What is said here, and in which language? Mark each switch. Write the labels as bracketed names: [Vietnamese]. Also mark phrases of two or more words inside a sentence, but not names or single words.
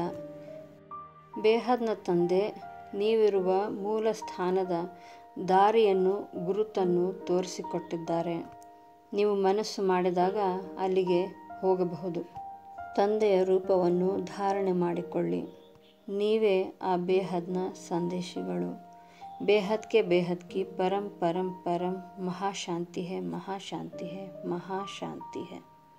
[Kannada] ಬೇಹದ್ನ ತಂದೆ ನೀವಿರುವ ಮೂಲ ಸ್ಥಾನದ ದಾರಿಯನ್ನು, ಗುರುತನ್ನು ತೋರಿಸಿಕೊಟ್ಟಿದ್ದಾರೆ. ನೀವು ಮನಸ್ಸು ಮಾಡಿದಾಗ ಅಲ್ಲಿಗೆ ಹೋಗಬಹುದು. ತಂದೆಯ ರೂಪವನ್ನು ಧಾರಣೆ ಮಾಡಿಕೊಳ್ಳಿ. ನೀವೇ ಆ ಬೇಹದ್ನ ಸಂದೇಶಿಗಳು. [Hindi] बेहद के बेहद की परम परम परम महाशांति है, महाशांति है, महाशांति है।